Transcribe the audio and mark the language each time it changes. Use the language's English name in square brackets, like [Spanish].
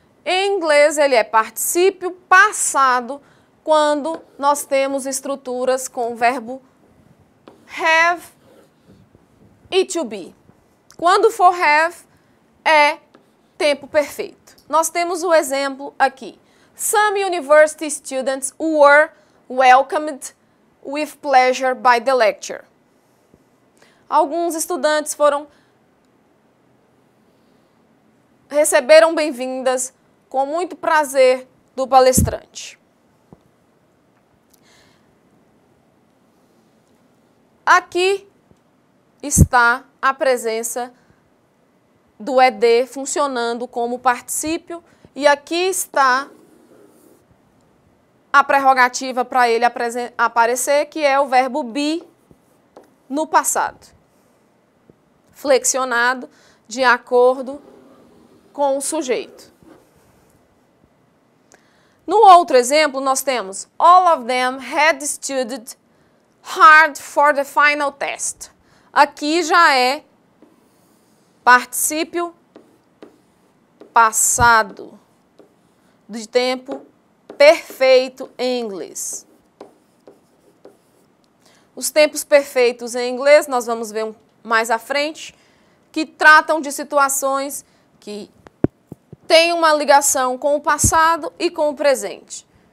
[Portuguese] Em inglês, ele é particípio passado quando nós temos estruturas com o verbo have e to be. Quando for have, é tempo perfeito. Nós temos o exemplo aqui. [English] Some university students were welcomed with pleasure by the lecturer. [Portuguese] Alguns estudantes receberam bem-vindas com muito prazer do palestrante. Aqui está a presença do ed funcionando como particípio e aqui está a prerrogativa para ele aparecer, que é o verbo be no passado, flexionado de acordo com o sujeito. No outro exemplo, nós temos all of them had studied hard for the final test. Aqui já é particípio passado de tempo perfeito em inglês. Os tempos perfeitos em inglês, nós vamos ver mais à frente, que tratam de situações que têm uma ligação com o passado e com o presente.